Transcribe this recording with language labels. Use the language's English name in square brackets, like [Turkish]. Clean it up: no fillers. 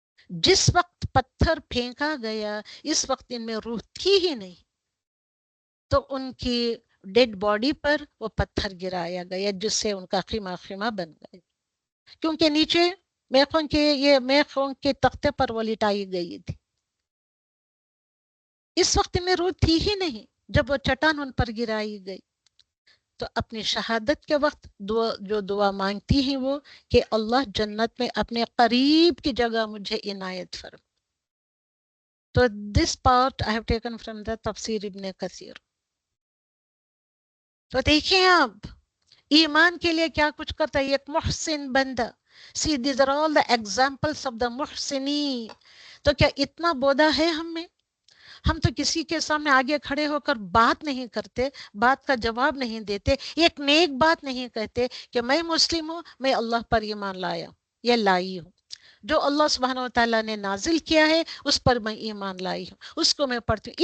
[Urdu] جس وقت پتھر پھینکا گیا اس وقت ان میں روح تھی ہی نہیں، تو ان کی ڈیڈ باڈی پر وہ پتھر گرایا گیا جس سے ان کا خیمہ بن گیا، کیونکہ نیچے میخوں کے تختے پر وہ لٹائی گئی تھی. اس وقت ان میں روح تھی ہی نہیں جب وہ چٹان ان پر گرائی گئی. تو اپنی شہادت کے وقت جو دعا مانگتی ہیں وہ کہ اللہ جنت میں اپنے قریب کی جگہ مجھے عنایت فرما. تو [English] this part I have taken from the تفسیر ابن کثیر. [Urdu] تو دیکھیں آپ ایمان کے لیے کیا کچھ کرتا ہے ایک محسن بندہ. [English] See, these are all the examples of the محسنین. [Urdu] تو کیا اتنا بودا ہے ہم میں؟ ہم تو کسی کے سامنے آگے کھڑے ہو کر بات نہیں کرتے، بات کا جواب نہیں دیتے، ایک نیک بات نہیں کہتے کہ میں مسلم ہوں، میں اللہ پر ایمان لایا یا لائی ہوں، جو اللہ سبحانہ وتعالیٰ نے نازل کیا ہے اس پر میں ایمان لائی ہوں، اس کو میں پڑھتی ہوں.